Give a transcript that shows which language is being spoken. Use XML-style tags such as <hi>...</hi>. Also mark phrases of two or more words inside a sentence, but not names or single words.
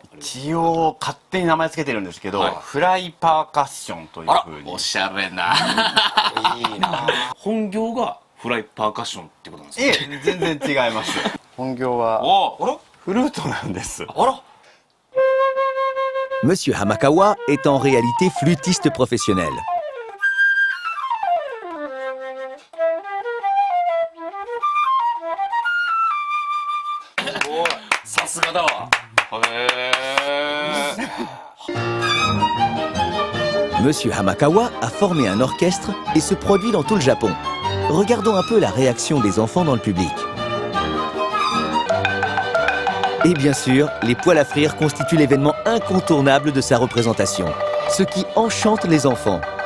<ja>一応勝手に名前つけてるんですけど、はいフライパーカッションというふうに。おしゃれな。いいな。本業がフライパーカッションってことなんですか。全然違います。本業はフルートなんです。</ja> <fr>Monsieur Hamakawa est en réalité flûtiste professionnel.</fr> <ja>さすがだわ。</ja> <fr>Monsieur Hamakawa a formé un orchestre et se produit dans tout le Japon. Regardons un peu la réaction des enfants dans le public. Et bien sûr, les poêles à frire constituent l'événement incontournable de sa représentation, ce qui enchante les enfants.</fr>